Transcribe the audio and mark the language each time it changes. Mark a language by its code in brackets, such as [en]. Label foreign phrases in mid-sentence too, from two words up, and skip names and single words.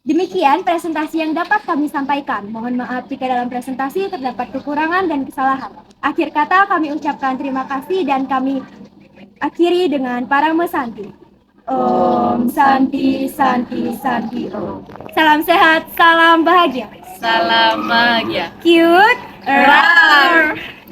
[id] Demikian presentasi yang dapat kami sampaikan. Mohon maaf jika dalam presentasi terdapat kekurangan dan kesalahan. Akhir kata kami ucapkan terima kasih dan kami akhiri dengan Parama Santi. [sa] Om Santi Santi Santi Om. [id] Salam sehat, salam bahagia. Salam bahagia. Cute. Rar.